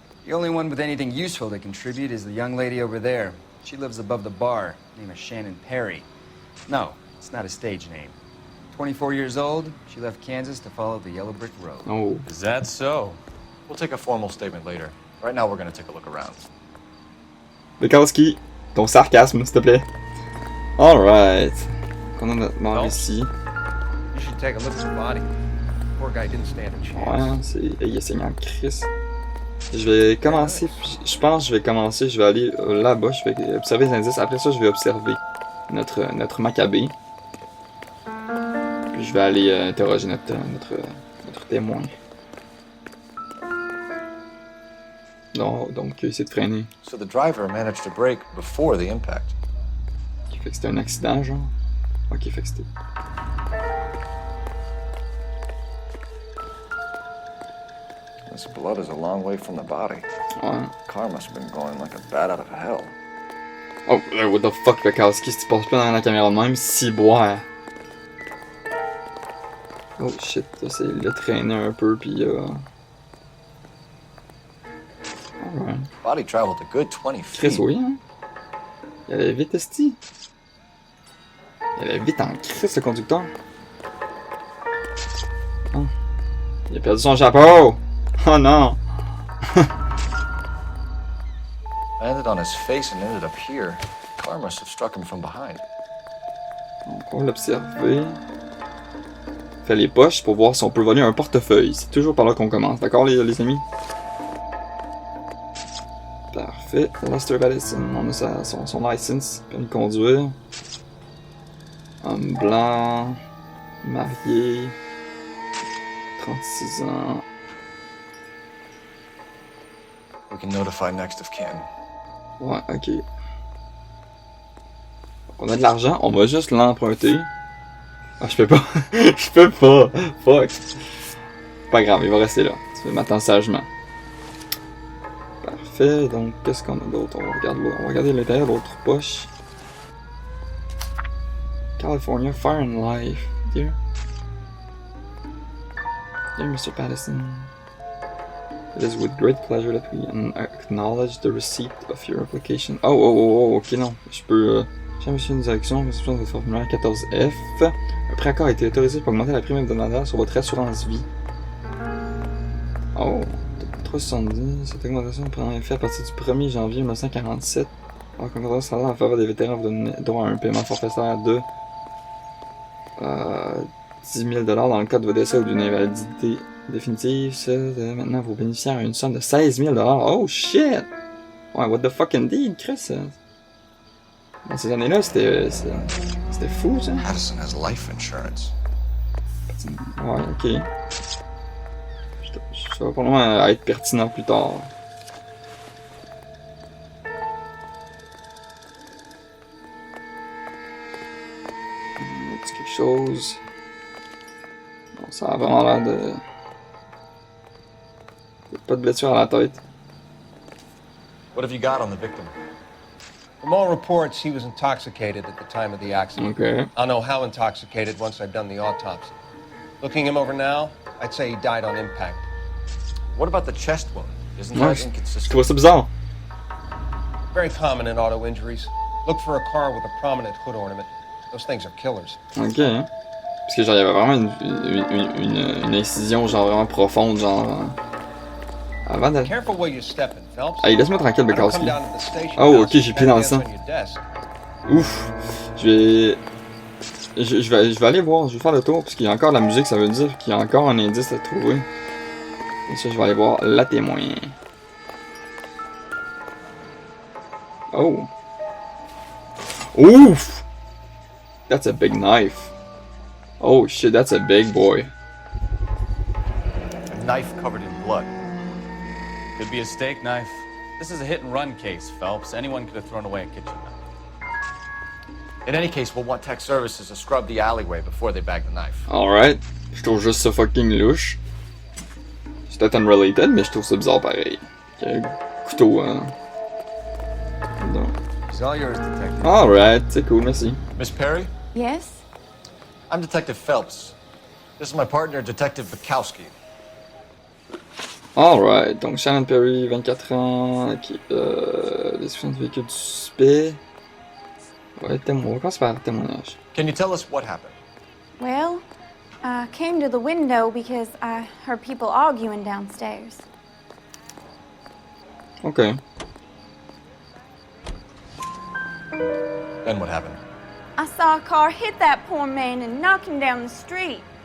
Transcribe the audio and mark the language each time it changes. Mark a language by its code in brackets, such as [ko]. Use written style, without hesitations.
[en] The only one with anything useful to contribute is the young lady over there. She lives above the bar. Name is Shannon Perry. No, it's not a stage name. 24 years old, she left Kansas to follow the yellow brick road. Oh. Is that so? We'll take a formal statement later. Right now we're gonna take a look around. [fr] Bekowski, ton sarcasme s'il te plaît. Alright. On a notre mort ici. [en] You should take a look at the body. Poor guy didn't stand a chance. [fr] Ouais, c'est. Il est saignant Chris. Je vais commencer. Je pense que je vais commencer. Je vais aller là-bas. Je vais observer les indices. Après ça, je vais observer notre Maccabée. Puis je vais aller interroger notre témoin. Non, donc essayer de freiner. [en] So the driver managed to brake before the impact. [fr] Qui fait que c'était un accident, genre. Ok, fait que c'était. [en] This blood is a long way from the body. [fr] Ouais. [en] The car must have been going like a bat out of hell. Oh, what the fuck, [fr] Bekowski, si tu passes pas dans la caméra de même, si boire. [en] Oh shit, [fr] c'est le traîner un peu, pis Alright. [en] Body traveled a good 20 [fr] Chris, [en] feet. [fr] oui, hein? Il allait vite, esti. Il allait vite en Chris, le conducteur. Oh. Il a perdu son chapeau! Oh non! [en] Landed on his face and ended up here. The car must have struck him from behind. [fr] Donc, on va l'observer. Fait les poches pour voir si on peut voler un portefeuille. C'est toujours par là qu'on commence, d'accord les amis? Parfait. Lester Patterson, on a son license, permis de conduire. Homme blanc, marié, 36 ans. [en] We can notify next of kin. [fr] Ouais, ok. On a de l'argent, on va juste l'emprunter. Ah, je peux pas. Je peux pas. Fuck. Pas grave, il va rester là. Tu m'attends sagement. Parfait, donc qu'est-ce qu'on a d'autre? On va regarder l'intérieur de l'autre poche. [en] California, Fire and Life. Dear Mr. Patterson, it is with great pleasure that we acknowledge the receipt of your application. [fr] Oh, ok, non. Je peux. J'ai reçu une direction, réception de votre formulaire 14F. Un préaccord a été autorisé pour augmenter la prime hebdomadaire sur votre assurance vie. Oh, 370. Cette augmentation prend effet à partir du 1er janvier 1947. En concordance salaire en faveur des vétérans vous donne droit à un paiement forfaitaire de 10 000 $ dans le cas de votre décès ou d'une invalidité définitive. Maintenant, vos bénéficiaires ont une somme de 16 000 $. [en] Oh shit! [fr] Ouais, [en] what the fuck indeed, [fr] Chris? Dans ces années-là, c'était fou, ça. [en] Patterson has life insurance. [fr] Ouais, ok. Ça va probablement être pertinent plus tard. C'est quelque chose. Bon, ça a vraiment l'air de. Pas de blessure à la tête. [en] What have you got on the victim? From all reports, he was intoxicated at the time of the accident. Ok. I'll know how intoxicated once I've done the autopsy. Looking him over now, I'd say he died on impact. What about the chest wound? Isn't [fr] Ouais, je [en] inconsistent? [fr] trouve ça bizarre. [en] Very common in auto injuries. Look for a car with a prominent hood ornament. Those things are killers. [fr] Ok. Hein. Parce que genre, il y avait vraiment une incision genre vraiment profonde, genre. Avant de. [en] Careful where you're stepping, Phelps. [fr] Hey, laisse-moi tranquille, [en] I don't come [fr] Bukowski. [en] down to the station Oh, house [fr] ok, j'ai pied dans le [en] and [fr] sang. [en] hands on your desk. Ouf. [fr] Je vais aller voir, je vais faire le tour, parce qu'il y a encore de la musique, ça veut dire qu'il y a encore un indice à trouver. Et ça, je vais aller voir la témoin. [en] Oh. Ouf! That's a big knife. Oh shit, that's a big boy. A knife covered in blood. Could be a steak knife. This is a hit-and-run case, Phelps. Anyone could have thrown away a kitchen knife. In any case, we'll want tech services to scrub the alleyway before they bag the knife. Alright. [fr] Je trouve juste ça fucking louche. C'est peut-être unrelated, mais je trouve ça bizarre pareil. Ok, couteau, hein. Non. [en] It's all yours, Detective. [fr] Alright, c'est cool, merci. [en] Miss Perry, Yes? I'm Detective Phelps. This is my partner, Detective Bukowski. [fr] Alright, donc Shannon Perry, 24 ans, ok, description du véhicule du suspect. Ouais, témoin, on va commencer par témoignage. [en] Can you tell us what happened? Well, I came to the window because I heard people arguing downstairs. Ok. Then what happened? I saw a car hit that poor man and knock him down the street.